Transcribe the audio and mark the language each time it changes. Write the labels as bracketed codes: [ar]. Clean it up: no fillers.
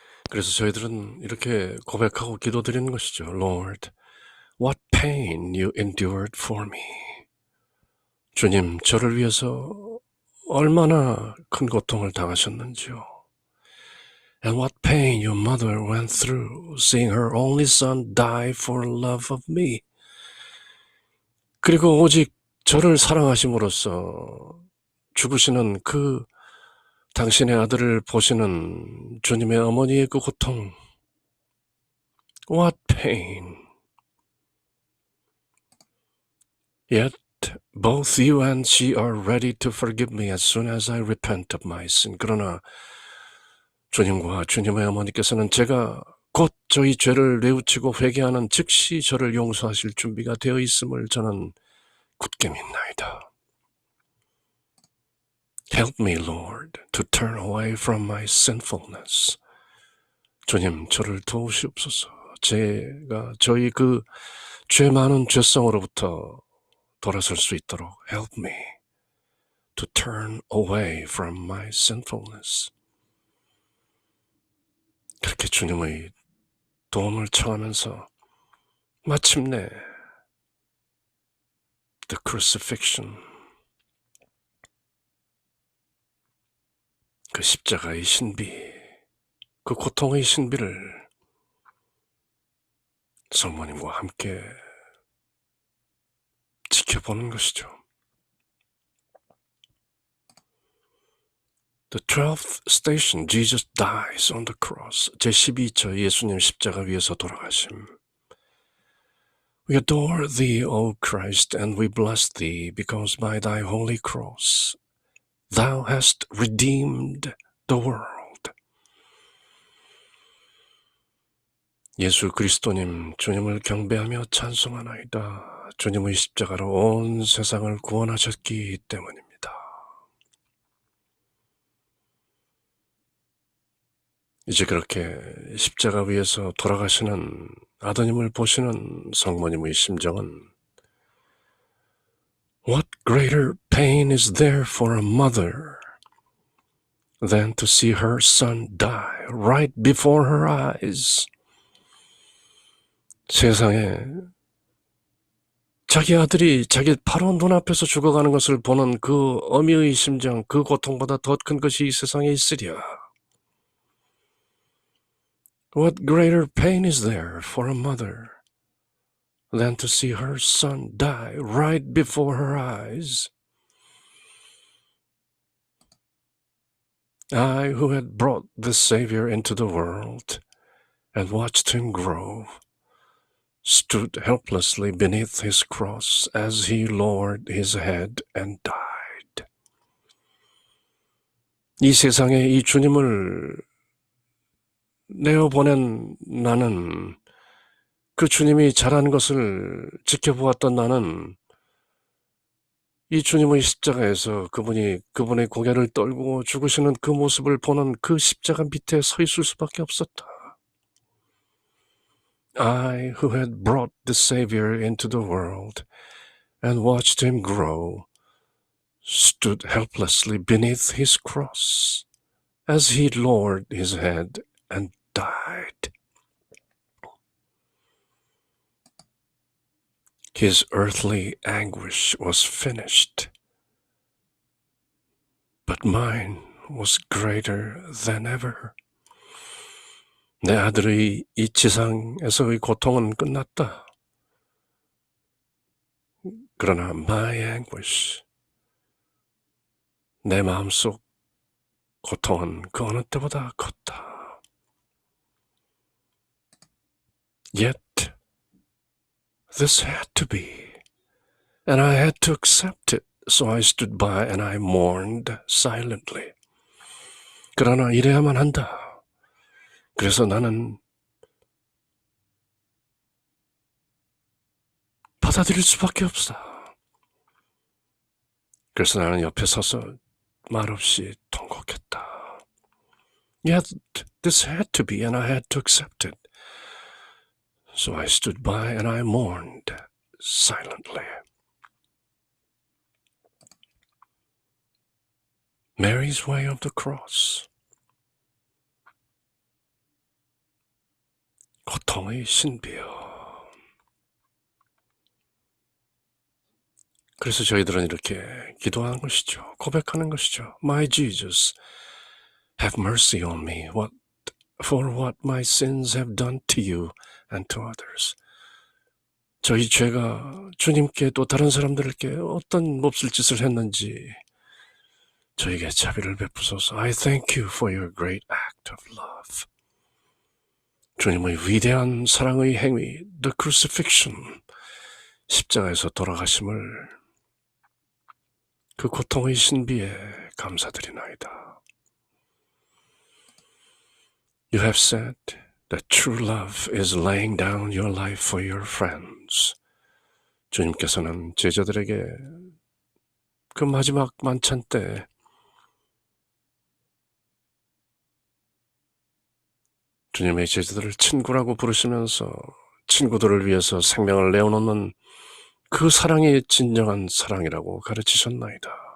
[ko] 그래서 저희들은 이렇게 고백하고 기도드리는 것이죠. [en] Lord, what pain you endured for me. [ko] 주님, 저를 위해서 얼마나 큰 고통을 당하셨는지요. [en] And what pain your mother went through, seeing her only son die for love of me. [ko] 그리고 오직 저를 사랑하심으로써 죽으시는 그 당신의 아들을 보시는 주님의 어머니의 그 고통. [en] What pain. Yet both you and she are ready to forgive me as soon as I repent of my sin. [ko] 그러나 주님과 주님의 어머니께서는 제가 곧 저희 죄를 뉘우치고 회개하는 즉시 저를 용서하실 준비가 되어 있음을 저는 굳게 믿나이다. [en] Help me, Lord, to turn away from my sinfulness. [ko] 주님, 저를 도우시옵소서. 제가 저희 그 죄 많은 죄성으로부터 돌아설 수 있도록 [en] help me to turn away from my sinfulness. [ko] 그렇게 주님의 도움을 청하면서 마침내 [en] the crucifixion, [ko] 그 십자가의 신비, 그 고통의 신비를 성모님과 함께 지켜보는 것이죠. [en] The 12th station, Jesus dies on the cross. [ko] 제12처 예수님 십자가 위에서 돌아가심. [en] We adore thee, O Christ, and we bless thee, because by thy holy cross thou hast redeemed the world. [ko] 예수 그리스도님, 주님을 경배하며 찬송하나이다. 주님의 십자가로 온 세상을 구원하셨기 때문입니다. 이제 그렇게 십자가 위에서 돌아가시는 아드님을 보시는 성모님의 심정은 [en] What greater pain is there for a mother than to see her son die right before her eyes? [ko] 세상에 자기 아들이 자기 바로 눈앞에서 죽어가는 것을 보는 그 어미의 심정, 그 고통보다 더 큰 것이 이 세상에 있으랴. [en] What greater pain is there for a mother than to see her son die right before her eyes? I, who had brought the Savior into the world and watched him grow, stood helplessly beneath his cross as he lowered his head and died. [ko] 이 세상에 이 주님을 내어보낸 나는, 그 주님이 자라는 것을 지켜보았던 나는 이 주님의 십자가에서 그분의 고개를 떨고 죽으시는 그 모습을 보는 그 십자가 밑에 서 있을 수밖에 없었다. [en] I, who had brought the Savior into the world and watched him grow, stood helplessly beneath his cross as he lowered his head and died. His earthly anguish was finished, but mine was greater than ever. [ko] 내 아들의 이 지상에서의 고통은 끝났다. 그러나 [en] my anguish, [ko] 내 마음속 고통은 그 어느 때보다 컸다. [en] Yet this had to be, and I had to accept it. So I stood by and I mourned silently. [ko] 그러나 이래야만 한다. 그래서 나는 받아들일 수밖에 없어. 그래서 나는 옆에 서서 말없이 통곡했다. [en] Yet this had to be, and I had to accept it. So I stood by and I mourned silently. Mary's way of the cross. [ko] 고통의 신비요. 그래서 저희들은 이렇게 기도하는 것이죠. 고백하는 것이죠. [en] My Jesus, have mercy on me for what my sins have done to you and to others. [ko] 저희 죄가 주님께 또 다른 사람들에게 어떤 몹쓸 짓을 했는지 저에게 자비를 베푸소서. [en] I thank you for your great act of love. [ko] 주님의 위대한 사랑의 행위, [en] the crucifixion, [ko] 십자가에서 돌아가심을 그 고통의 신비에 감사드리나이다. [en] You have said that true love is laying down your life for your friends. [ko] 주님께서는 제자들에게 그 마지막 만찬 때 주님의 제자들을 친구라고 부르시면서 친구들을 위해서 생명을 내어놓는 그 사랑이 진정한 사랑이라고 가르치셨나이다.